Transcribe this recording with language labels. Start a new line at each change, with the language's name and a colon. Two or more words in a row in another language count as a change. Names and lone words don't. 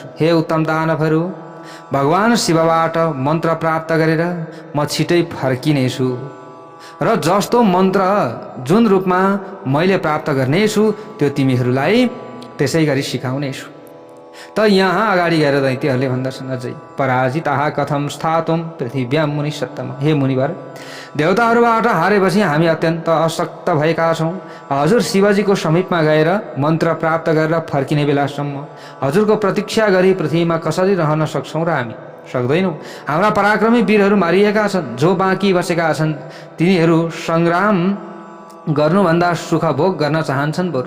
Nepali: हे उत्तम दानवहरू, भगवान शिवबाट मन्त्र प्राप्त गरेर म छिटै फर्किनेछु र जस्तो मन्त्र जुन रूपमा मैले प्राप्त गर्नेछु त्यो तिमीहरूलाई त्यसै गरी सिकाउनेछु। त यहाँ अगाडि गएर दैत्यहरूले भन्दछन्, अझै
Sanskrit: पराजिताः कथं स्थातुं पृथिव्यां मुनि सत्तम।
Nepali: हे मुनिवर, देवताहरूबाट हारेपछि हामी अत्यन्त अशक्त भएका छौँ। हजुर शिवजीको समीपमा गएर मन्त्र प्राप्त गरेर फर्किने बेलासम्म हजुरको प्रतीक्षा गरी पृथ्वीमा कसरी रहन सक्छौँ र हामी सक्दैनौँ। हाम्रा पराक्रमी वीरहरू मारिएका छन्, जो बाँकी बसेका छन् तिनीहरू सङ्ग्राम गर्नुभन्दा सुख भोग गर्न चाहन्छन् बरु।